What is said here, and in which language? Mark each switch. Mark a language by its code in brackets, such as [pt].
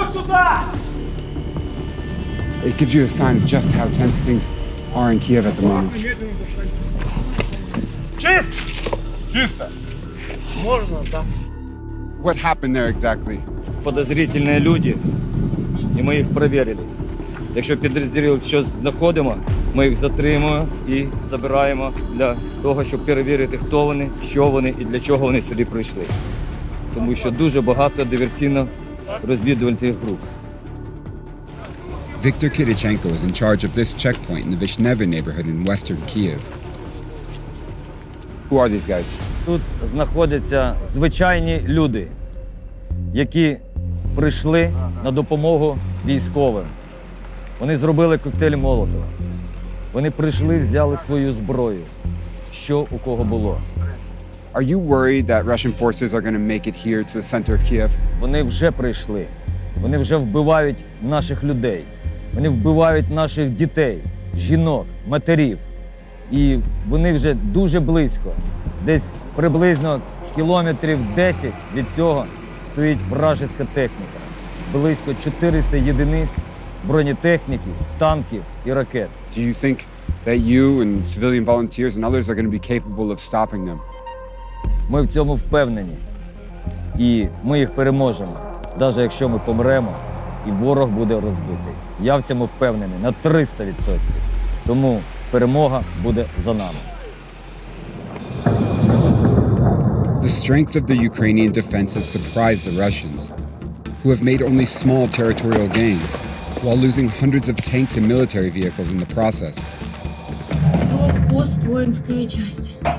[en] It gives you a sign of just how tense things are in Kyiv at the moment. [uk] Чисто! [ru] Можно, да. [en] What happened there exactly? [uk] Подозрительні люди, і ми їх перевірили. Якщо підозрюють, що знаходимо, ми їх затримуємо і забираємо для того, щоб перевірити, хто вони, що вони і для чого вони сюди прийшли. Тому що дуже багато диверсійно-розвідувальних груп. [en] Viktor Kidichenko is in charge of this checkpoint in the Vishneva neighborhood in western Kyiv. Who are these guys? [uk] Тут знаходяться звичайні люди, які прийшли на допомогу військовим. Вони зробили коктейль Молотова. Вони прийшли, взяли свою зброю, що у кого було. [en] Are you worried that Russian forces are going to make it here to the center of Kyiv? [uk] Вони вже прийшли. Вони вже вбивають наших людей. Вони вбивають наших дітей, жінок, матерів. І вони вже дуже близько. Десь приблизно кілометрів 10 від цього стоїть вражеська техніка. Близько 400 єдиниць бронетехніки, танків і ракет. [en] Do you think that you and civilian volunteers and others are going to be capable of stopping them? [uk] Ми в цьому впевнені. І ми їх переможемо, навіть якщо ми помремо і ворог буде розбитий. Я в цьому впевнений на 300%. Тому перемога буде за нами. [en] The strength of the Ukrainian defense has surprised the Russians, who have made only small territorial gains, while losing hundreds of tanks and military vehicles in the process. [ru] Блокпост, воинская часть.